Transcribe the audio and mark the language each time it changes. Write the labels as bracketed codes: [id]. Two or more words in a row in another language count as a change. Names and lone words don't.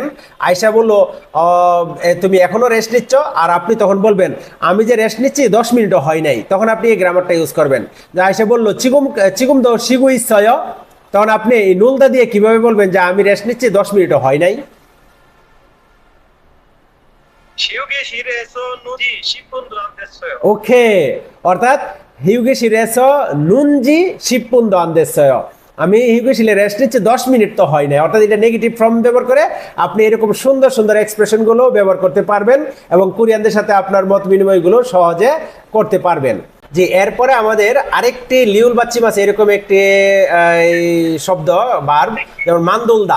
[bn] আয়সা বললো তুমি এখনো রেস্ট নিচ্ছ, আর আপনি তখন বলবেন আমি যে রেস্ট নিচ্ছি 10 মিনিটও হয় নাই, তখন আপনি এই গ্রামারটা ইউজ করবেন। যে আয়সা বললো [ko] 지금도 쉬고 있어요, [bn] তখন আপনি এই নুলদা দিয়ে কিভাবে বলবেন যে আমি রেস্ট নিচ্ছি 10 মিনিটও হয় নাই? [ko] 쉬고 있은 지 10분 안 됐어요. ওকে, অর্থাৎ 쉬고 있은 지 10분 안 됐어요, [bn] আমি [ko] 쉬고 있은 [bn] রেস্ট নিচ্ছি 10 মিনিট তো হয় নাই। অর্থাৎ এটা [en] negative form [bn] ব্যবহার করে আপনি এরকম সুন্দর সুন্দর এক্সপ্রেশন গুলো ব্যবহার করতে পারবেন এবং কোরিয়ানদের সাথে আপনার মত বিনিময় গুলো সহজে করতে পারবেন। যে এরপরে আমাদের আরেকটি [ko] 리을 받침 [bn] আছে, এরকম একটি শব্দ ভার্ব, যেমন মান্দুলদা।